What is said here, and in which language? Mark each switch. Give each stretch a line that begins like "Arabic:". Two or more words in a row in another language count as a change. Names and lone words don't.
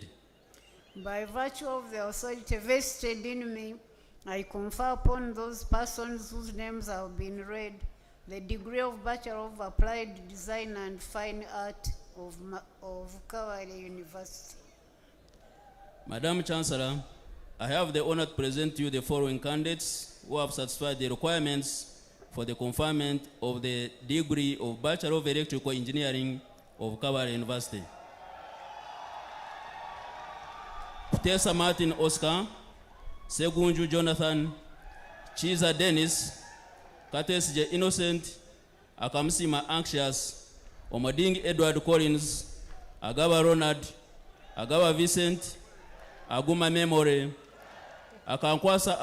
English: By virtue of the authority vested in me, I confer upon those persons whose names have been read the degree of Bachelor of Applied Design and Fine Art of Kabale University. Madam Chancellor, I have the honor to present to you the following candidates who have satisfied the requirements for the conferment of the degree of Bachelor of Electrical Engineering of Kabale University. Kutesa Martin Oscar, Segunju Jonathan, Chiza Dennis, Katesije Innocent, Akamsima Anxious, Omading Edward Collins, Agaba Ronald, Agaba Vincent, Aguma Memory, Akankwasa